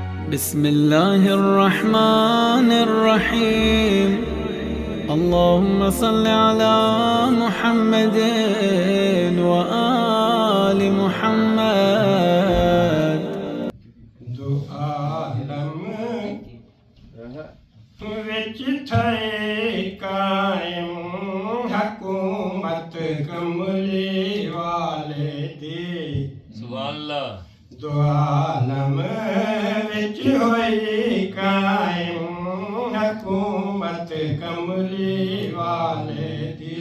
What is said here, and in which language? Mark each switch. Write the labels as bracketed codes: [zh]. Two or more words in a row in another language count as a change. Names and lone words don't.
[ar] بسم الله الرحمن الرحيم. اللهم صل على محمد وآل محمد. [pa] दो आलम विच थे कायम हुकूमत कमली वाले दी। [ar] سبحان الله. [pa] दो आलम विच होई कायम हुकूमत कमली वाले दी।